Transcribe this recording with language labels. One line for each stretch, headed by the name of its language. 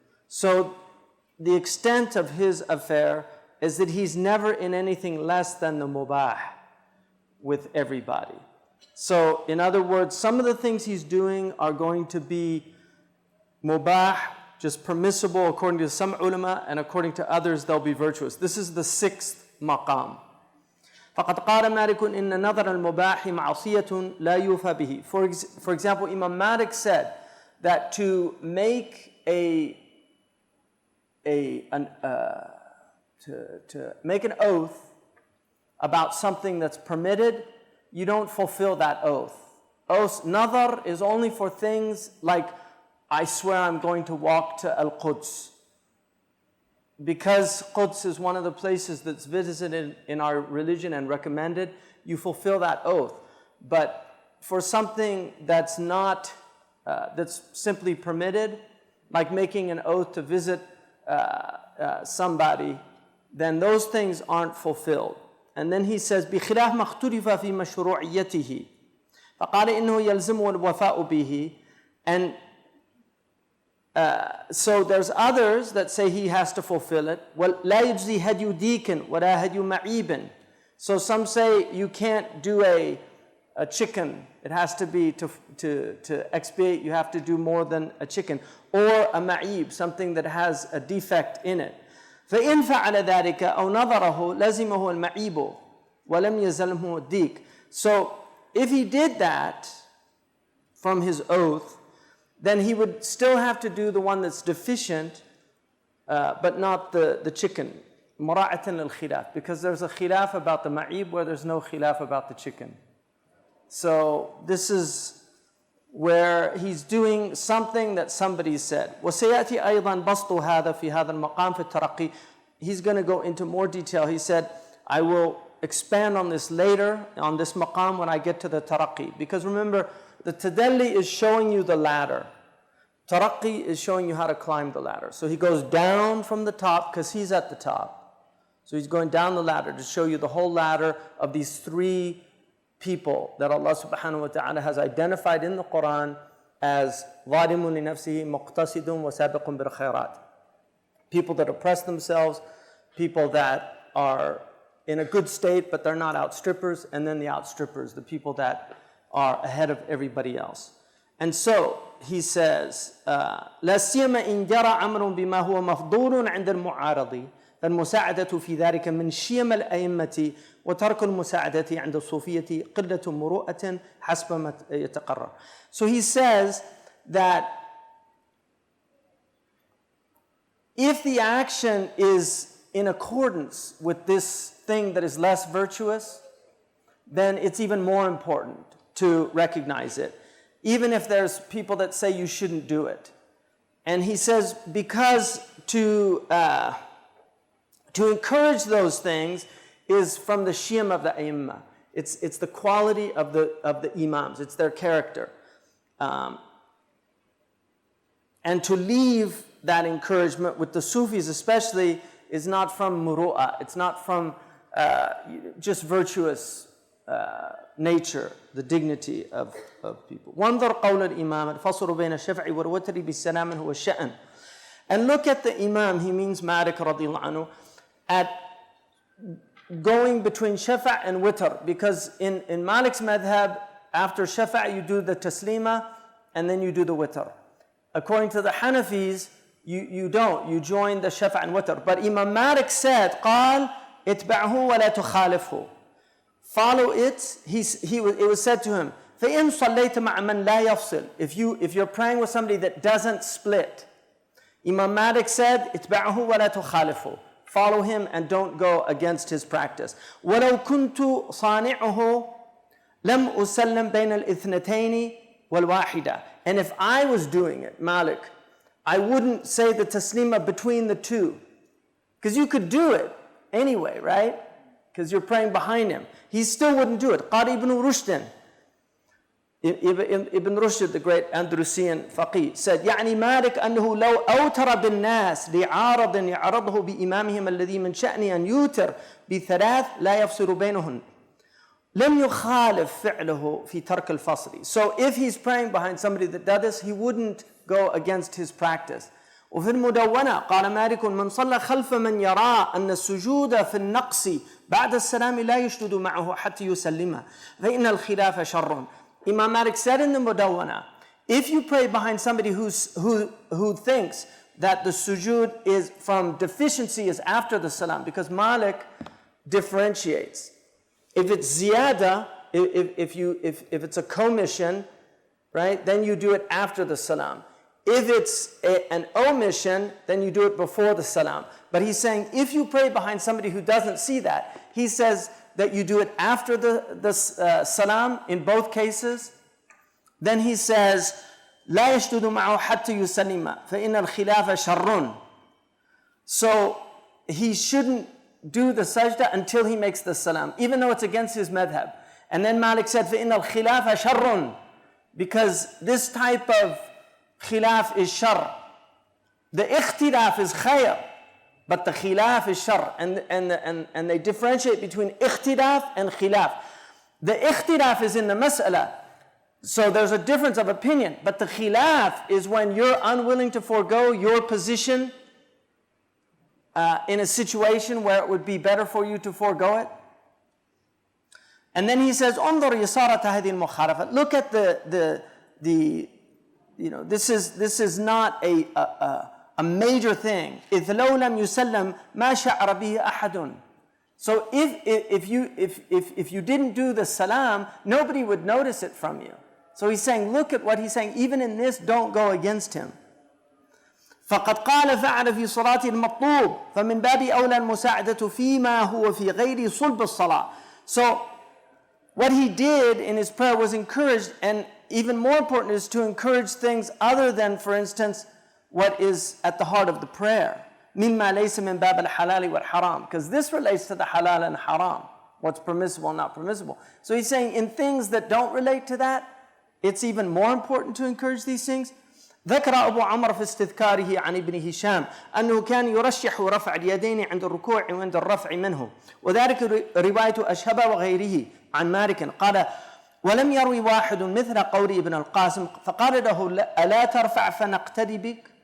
English: So the extent of his affair is that he's never in anything less than the mubah with everybody. So in other words, some of the things he's doing are going to be mubah, just permissible according to some ulama, and according to others they'll be virtuous. This is the 6th maqam.
Arabic: فقد قال مالك إن نظر المباح معصية لا يوفى به.
English: For example, Imam Malik said that to make to make an oath about something that's permitted, you don't fulfill that oath. Nadar is only for things like, I swear I'm going to walk to Al-Quds. Because Quds is one of the places that's visited in our religion and recommended, you fulfill that oath. But for something that's not, that's simply permitted, like making an oath to visit somebody, then those things aren't fulfilled. And then he says,
Arabic: بخلاف ما اختلف في مشروعيته فقال إنه يلزم الوفاء به.
English: And so there's others that say he has to fulfill it.
Arabic: ولا يجزي هدي ديك ولا هدي معيب.
English: So some say you can't do a chicken. It has to be to expiate, you have to do more than a chicken. Or a ma'ib, something that has a defect in it.
Arabic: فإن فعل ذلك أو نظره لزمه المعيب ولم يزلمه الديك.
English: So if he did that from his oath, then he would still have to do the one that's deficient, but not the chicken.
Arabic: مراعاة للخلاف,
English: because there's a khilaf about the ma'ib where there's no khilaf about the chicken. So this is where he's doing something that somebody said.
Arabic: وسيأتي أيضا بسط هذا في هذا المقام في الترقي.
English: He's going to go into more detail. He said, I will expand on this later, on this maqam when I get to the taraqi. Because remember, the tadalli is showing you the ladder. Taraqi is showing you how to climb the ladder. So he goes down from the top because he's at the top. So he's going down the ladder to show you the whole ladder of these 3 people that Allah subhanahu wa ta'ala has identified in the Quran as
Arabic: ظالم لنفسه مقتصد وسابق بالخيرات.
English: people that oppress themselves, people that are in a good state but they're not outstrippers, and then the outstrippers, the people that are ahead of everybody else. And so he says,
Arabic: لا سيما إن جرى أمر بما هو مفضول عند المعارض فالمساعدة في ذلك من شيم الأئمة وترك المساعدة عند الصوفية قلة مروءة حسب ما يتقرر.
English: So he says that if the action is in accordance with this thing that is less virtuous, then it's even more important to recognize it, even if there's people that say you shouldn't do it. And he says because to encourage those things is from the shim of the A'immah. It's the quality of the Imams, it's their character. And to leave that encouragement with the Sufis especially is not from muru'ah, it's not from just virtuous nature, the dignity of people.
Arabic: وانظر قول الإمام الفصل بين الشفع والوتر بالسلام هو الشأن.
English: And look at the Imam, he means Malik radiallahu anhu, at going between shafa' and witr, because in Malik's madhab, after shafa' you do the taslima and then you do the witr. According to the Hanafis, you don't, you join the shafa' and witr. But Imam Malik said,
Arabic: قال اتبعه ولا تخالفه.
English: Follow it. It was said to him,
Arabic: فإن صليت مع من لا يفصل.
English: If you're praying with somebody that doesn't split, Imam Malik said,
Arabic: اتبعه ولا تخالفه.
English: Follow him and don't go against his practice.
Arabic: ولو كنت صانعه لم أسلم بين الاثنتين والواحدة.
English: And if I was doing it, Malik, I wouldn't say the taslima between the two. Because you could do it anyway, right? Because you're praying behind him. He still wouldn't do it. Qari ibn Rushd, Ibn Rushd, the great Andalusian faqih, said,
Arabic: يعني مالك أنه لو أوتر بالناس لعارض يعرضه بإمامهم الذي من شأن أن يوتر بثلاث لا يفصل بينهن لم يخالف فعله في ترك الفصل.
English: So if he's praying behind somebody that does this, he wouldn't go against his practice.
Arabic: وفي المدونة قال مالك من صلى خلف من يرى أن السجود في النقص بعد السلام لا يشدد معه حتى يسلمه فإن الخلاف شر.
English: Imam Malik said in the Mudawwana, if you pray behind somebody who thinks that the sujood is from deficiency is after the salam, because Malik differentiates. If it's ziyada, if it's a commission, right, then you do it after the salam. If it's an omission, then you do it before the salam. But he's saying if you pray behind somebody who doesn't see that, he says that you do it after the salam in both cases. Then he says,
Arabic: لا يشدد معه حتى يسلم فإن الخلاف شر.
English: So he shouldn't do the sajda until he makes the salam, even though it's against his madhab. And then Malik said,
Arabic: فإن الخلاف شر,
English: because this type of khilaf is shar. The ikhtilaf is khayr, but the khilaf is shar. And they differentiate between ikhtilaf and khilaf. The ikhtilaf is in the mas'ala, so there's a difference of opinion. But the khilaf is when you're unwilling to forego your position in a situation where it would be better for you to forego it. And then he says,
Arabic: انظر يسارة هذه المخالفة.
English: Look at the this is not a major thing.
Arabic: إذ لو لم يسلم ما شعر به أحد.
English: So if you didn't do the salam, nobody would notice it from you. So he's saying, look at what he's saying. Even in this, don't go against him.
Arabic: فقد قال فعل في صلاة المطلوب فمن باب أولى المساعدة فيما هو في غير صلب الصلاة.
English: So what he did in his prayer was encouraged, and even more important is to encourage things other than, for instance, what is at the heart of the prayer.
Arabic: مما ليس من باب الحلال والحرام,
English: because this relates to the halal and haram, what's permissible and not permissible. So he's saying in things that don't relate to that, it's even more important to encourage these things.
Arabic: ذكر أبو عمرو في استذكاره عن ابن هشام أنه كان يرشح رفع اليدين عند الركوع وعند الرفع منه، وذلك رواية أشهب وغيره عن مالك قال ولم يروي واحد مثل قول ابن القاسم فقال له ألا ترفع فنقتدي بك